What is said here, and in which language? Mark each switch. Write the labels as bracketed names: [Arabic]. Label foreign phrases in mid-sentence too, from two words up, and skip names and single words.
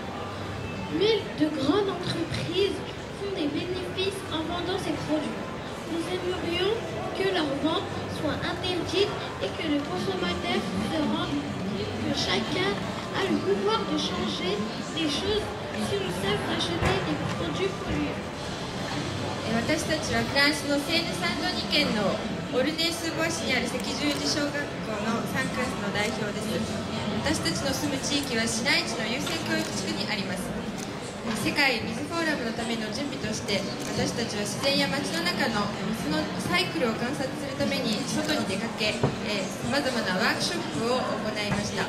[French] Mais de grandes entreprises font des bénéfices en vendant ces produits. Nous aimerions que leur vente soit interdite et que le consommateur se rende compte que chacun a le pouvoir de changer des choses si nous savons acheter des produits polluants. [Japanese] 私たちはフランスのセーヌ・サンドニ県のオルネースボイスにある赤十字小学校の3クラスの代表です。私たちの住む地域は市街地の優先教育地区にあります。世界水フォーラムのための準備として、私たちは自然や街の中の水のサイクルを観察するために外に出かけ、さまざまなワークショップを行いました。